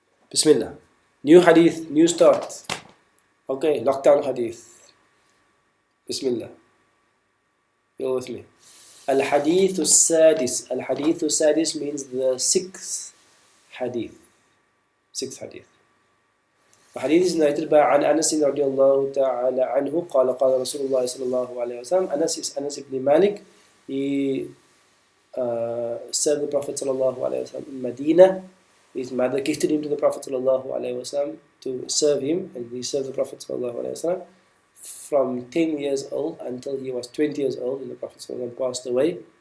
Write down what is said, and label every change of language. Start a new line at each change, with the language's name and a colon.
English: Bismillah. New hadith, new start. Okay, lockdown hadith. Bismillah. Go with me. Al-Hadith al-Sadis. Al-Hadith al-Sadis means the 6th hadith. Sixth hadith. The hadith is narrated by Anas radiallahu ta'ala anhu.
Arabic: قال قال رسول الله صلى الله عليه وسلم.
English: Anas is Anas ibn Malik. He served the Prophet sallallahu alaihi wasallam in Medina. His mother gifted him to the Prophet sallallahu alaihi wasallam to serve him, and he served the Prophet sallallahu alaihi wasallam from 10 years old until he was 20 years old, and the Prophet sallallahu alaihi wasallam passed away.